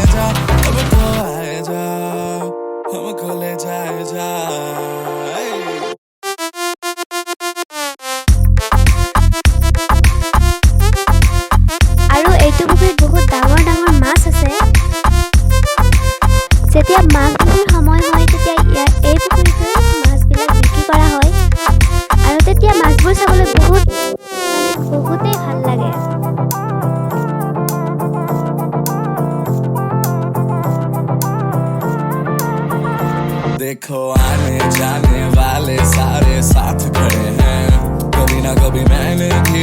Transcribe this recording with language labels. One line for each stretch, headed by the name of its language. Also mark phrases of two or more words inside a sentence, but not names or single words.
Assamese: আৰু এইটো পুখুৰীত বহুত ডাঙৰ ডাঙৰ মাছ আছে। যেতিয়া মাঘ বিহুৰ সময় হয় তেতিয়া এই পুখুৰীটোত মাছবিলাক বিক্ৰী কৰা হয় আৰু তেতিয়া মাছবোৰ চাবলৈ বহুতেই ভাল লাগে।
Hindi: देखो आने जाने वाले सारे साथ खड़े हैं कभी ना कभी मैंने भी